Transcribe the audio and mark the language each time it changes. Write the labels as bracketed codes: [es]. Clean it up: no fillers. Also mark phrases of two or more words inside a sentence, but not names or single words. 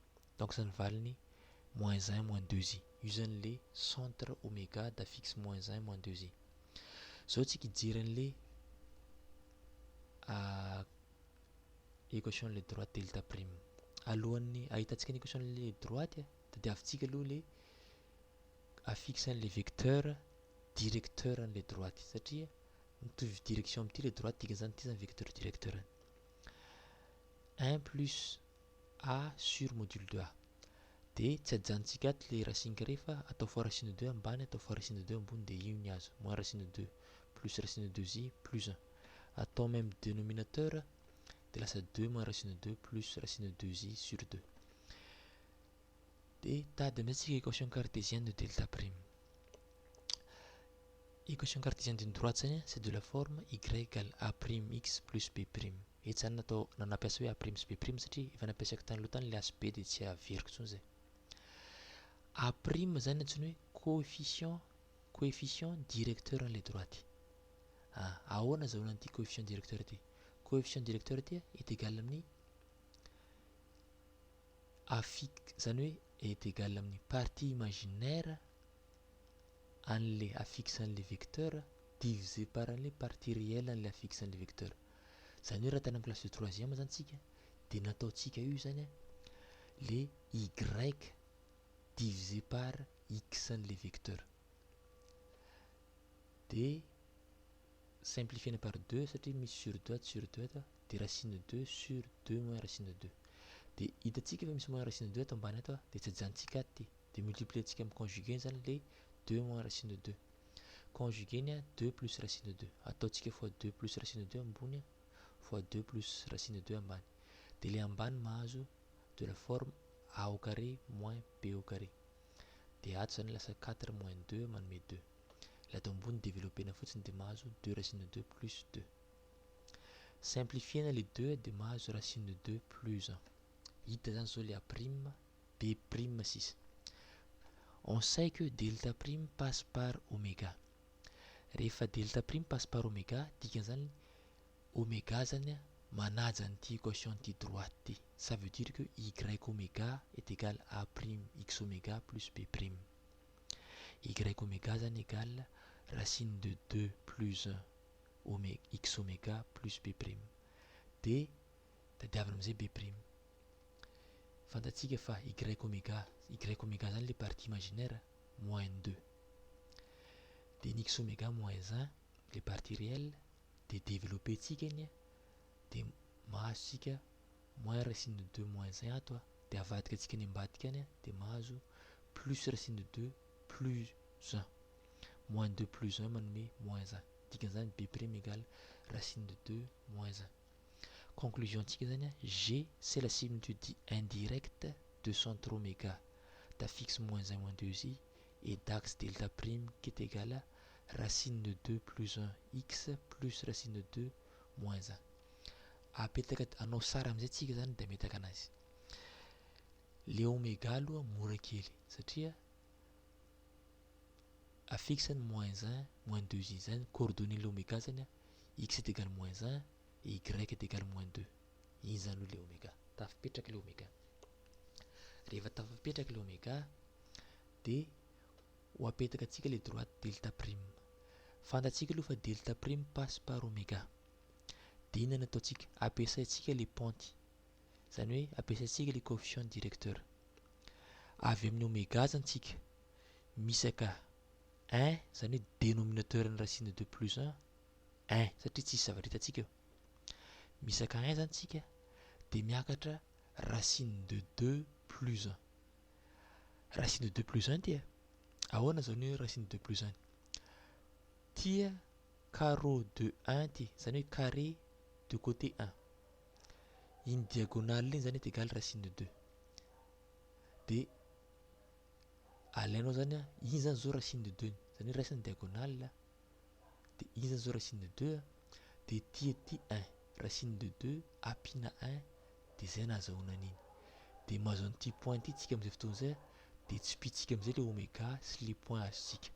[fr] Donc ça [mg] ny valiny [fr] moins 1 moins 2i. [mg] Io zany [fr] le centre oméga d'affixe moins 1 moins 2i. [mg] Zao tsika hijery an' [fr] le équation le droite delta prime. [mg] Alohan'ny ahitantsika ny équation [fr] le droite [mg] tadiavintsika aloha [fr] le affixe [mg] an'le [fr] vecteur directeur [mg] an' [fr] le droite [mg] satria mitovy direction amin'ity le droite dikan'izany ity zany [fr] vecteur directeur. 1 plus A sur module de A. [mg] dia tsy ajanontsika ato [fr] le racine carré [mg] fa [fr] atao fois racine de 2 [mg] ambany atao [fr] fois racine de 2 [mg] ambony dia io ny azo [fr] moins racine de 2 plus racine de 2i plus 1 [mg] atao [fr] même dénominateur [mg] dia lasa [fr] 2 moins racine de 2 plus racine de 2i sur 2 [mg] dia tady amin'izay tsika [fr] équation cartésienne de delta prime. Équation cartésienne d'une droite [mg] zany [fr] c'est de la forme y égale a prime x plus b prime. [mg] Eto zany natao nampiasa hoe [fr] a prime [mg] sy [fr] b prime [mg] satria efa nampiasako tany aloha tany le asy b dia tsy averiko intsony zay. [fr] A prime [mg] zany antsoina hoe [fr] coefficient directeur [mg] an'ilay droite. Ahoana azahoana an'ity [fr] coefficient directeur [mg] ity? [fr] Coefficient directeur [mg] ity [fr] est égal [mg] amin'ny a fixe zany hoe [fr] est égal [mg] amin'ny [fr] partie imaginaire [mg] an'ilay affixe an'ilay vecteur [fr] divisé par [mg] an'ilay [fr] partie réelle [mg] an'ilay affixe an'ilay vecteur. Zany hoe raha tany amin'ny [fr] classe de troisième [mg] zany tsika dia nataontsika io zany [fr] le y divisé par x [mg] an'ilay vecteur. Dia simplifiena [fr] par 2 [mg] satria misy [fr] sur 2 [mg] ato [fr] sur 2 [mg] ato dia [fr] racine 2 sur 2 moins racine 2. [mg] Dia hitantsika fa misy [fr] moins racine 2 [mg] ato ambany ato dia tsy ajanontsika ato dia multiplientsika amin'ny conjugué zany [fr] le 2 moins racine 2. [mg] Conjugué ny [fr] 2 plus racine 2. [mg] Ataontsika [fr] fois 2 plus racine 2 [mg] ambony [fr] fois 2 plus racine 2 [mg] ambany. Dia le ambany mahazo [fr] de la forme a au carré moins b au carré. [mg] Dia ato zany lasa [fr] 4 moins 2 [mg] manome 2. Le ato ambony développena fotsiny dia mahazo [fr] 2 racine 2 plus 2. Simplifiena les 2 [mg] dia mahazo [fr] racine 2 plus 1. [mg] Hita zany zao [fr] le a prime b prime [mg] 6. [fr] On sait que delta prime passe par oméga. [mg] Rehefa [fr] delta prime passe par oméga, [mg] dikan'izany oméga zany manaja an'ity [fr] équation an'ity droite [mg] ity. [fr] Ça veut dire que y oméga est égal à prime x oméga plus b prime. Y oméga [mg] zany [fr] égal racine de 2 plus 1 x oméga plus b prime. [mg] Dia tadiavina amin'izay [fr] b prime. [mg] Fantatsika fa [fr] y oméga [mg] zany [fr] le partie imaginaire moins 2. [mg] Dia ny [fr] x oméga moins 1 le partie réelle [mg] dia développé tsika iny dia mahazontsika [fr] moins racine de 2 moins 1 [mg] ato dia avadika antsika ny ambadika any dia mahazo [fr] plus racine de 2 plus 1. Moins 2 plus 1 [mg] manome [fr] moins 1. [mg] Dikan'izany [fr] b prime égale racine de 2 moins 1. [mg] Conclusion antsika zany [fr] G c'est la similitude indirecte de centre oméga d'affixe moins 1 moins 2i et d'axe delta prime qui est égal à racine de 2 plus 1 x plus racine de 2 moins 1. [mg] Apetaka anao sara amin'izay tsika zany dia metaka anazy. Le oméga aloha mora kely satria affixe ny [fr] moins 1 moins 2i [mg] zany [fr] coordonnées l'oméga [mg] zany [fr] x est égal moins 1 et y est égal moins 2. [mg] Iny zany le oméga. Tafipetraka le oméga. Rehefa tafipetraka le oméga dia ho apetaka antsika [fr] le droite delta prime. [mg] Fantatsika aloha fa [fr] delta prime passe par oméga. [mg] Dia inona nataontsika? Ampiasaintsika le pente. Zany hoe ampiasaintsika [fr] le coefficient directeur. [mg] Avy amin'ny oméga zany tsika misaka 1 zany hoe dénominateur ny [fr] racine 2 plus 1 [mg] 1 satria tsisy zavatra hitantsika eo. Misaka 1 zany tsika dia miakatra [fr] racine de 2 plus 1. Racine de 2 plus 1 [mg] tia ahoana zao ny [fr] racine de 2 plus 1? [mg] Tia carreau de 1 tia zany hoe [fr] carré de côté 1. [mg] Iny diagonale iny zany [fr] est égal racine de 2. [mg] Dia alainao zany iny zany zao [fr] racine de 2 [mg] zany hoe [fr] racine diagonale [mg] dia iny zany zao [fr] racine de 2 [mg] dia ty [fr] 1 racine de 2 [mg] ampina 1 dia zay nahazahoana an'iny. Dia mahazo an'ity point ity tsika amin'izay fotoana izay dia tsipitsika amin'izay le oméga sy [fr] le point [mg] azontsika.